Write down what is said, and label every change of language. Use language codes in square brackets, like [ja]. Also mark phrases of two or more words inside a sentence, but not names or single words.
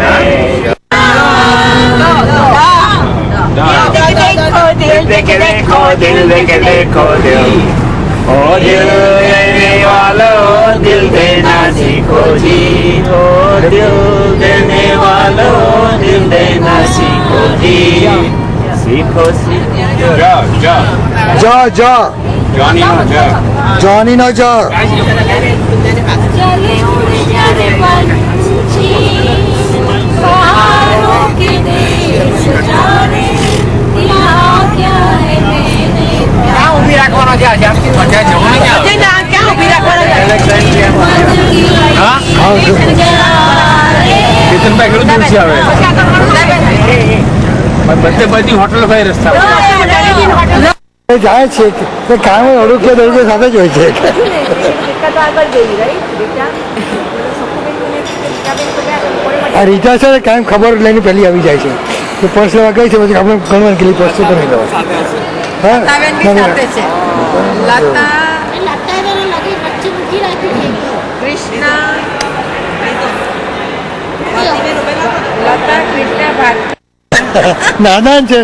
[hi] दिल देखे देखो दिल ओ दिल देने वालों दिल देना सीखो जी ओ दिल देने वालों दिल देना सीखो जी सीखो सीखो जा Johnny no ja Johnny no ja चले उड़ जाने पंछी पहाड़ों के देश जाने यहाँ क्या है मैंने [gu] ક્યાં ઉભી રાખવાનો છે આજે મજા જવાની છે ના ક્યાં ઉભી રાખવાનો છે હા કિશન ભાઈ કેટલું દૂર છે હવે બધે બધી હોટલો કઈ રસ્તા જાય છે કે કામ અડુકે દડુકે સાથે જ હોય છે આ રીટા છે ને કાંઈ ખબર લઈને પહેલી આવી જાય છે કે પર્સ લેવા ગઈ છે પછી આપણે ગણવાનું કે પર્સ તો નહીં લેવા હા નાદાન છે